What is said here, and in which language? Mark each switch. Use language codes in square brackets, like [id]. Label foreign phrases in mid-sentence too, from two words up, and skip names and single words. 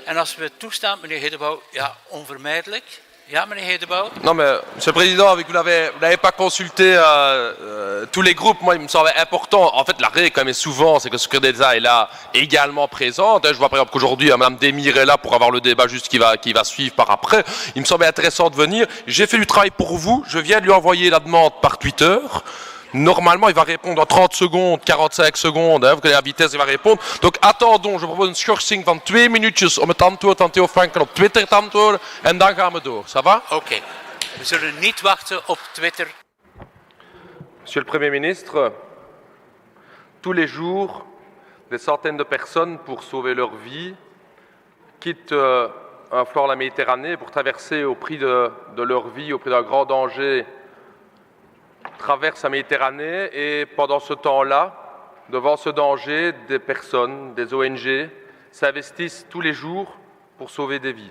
[nl] als we toestaan, meneer Hedebouw, ja, onvermijdelijk. Ja, meneer Hedebouw. [fr] Non mais, Monsieur le Président, vu que vous n'avez pas consulté tous les groupes, moi il me semblait important, en fait la règle quand même souvent, c'est que le secrétaire d'État est là également présente. Je vois par exemple qu'aujourd'hui Mme Demir est là pour avoir le débat juste qui va suivre par après. Il me semblait intéressant de venir. J'ai fait du travail pour vous, je viens de lui envoyer la demande par Twitter. Normalement, il va répondre en 30 secondes, 45 secondes, vous connaissez la vitesse, il va répondre. Donc attendons, je propose [nl] een schorsing van 2 minuutjes om het antwoord aan Theo Franken op Twitter te antwoorden en dan gaan we door. [fr] Ça va? [nl] Oké. We zullen niet wachten op Twitter. [fr] Monsieur le Premier ministre, tous les jours, des centaines de personnes, pour sauver leur vie, quittent un fleuve la Méditerranée pour traverser au prix de leur vie, au prix d'un grand danger, traversent la Méditerranée et pendant ce temps-là, devant ce danger, des personnes, des ONG s'investissent tous les jours pour sauver des vies.